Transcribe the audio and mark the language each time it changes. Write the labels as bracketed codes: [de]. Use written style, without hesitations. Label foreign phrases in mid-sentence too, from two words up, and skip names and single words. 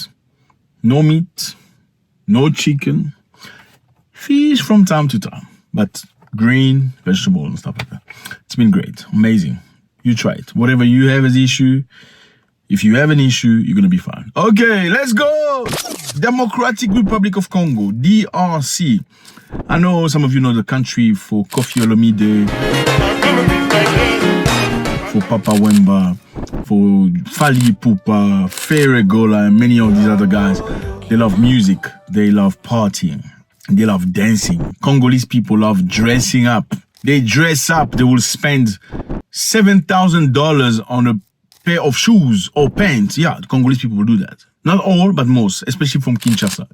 [en] No meat, no chicken, fish from time to time, but green, vegetables and stuff like that. It's been great, amazing. You try it. Whatever you have as issue, if you have an issue, you're going to be fine. Okay, let's go. Democratic Republic of Congo, DRC. I know some of you know the country for Koffi Olomide, for Papa Wemba, for Fali Ipupa, Ferregola, and many of these other guys. They love music, they love partying, they love dancing. Congolese people love dressing up. They dress up. They will spend $7,000 on a pair of shoes or pants. Yeah, Congolese people will do that. Not all, but most, especially from Kinshasa.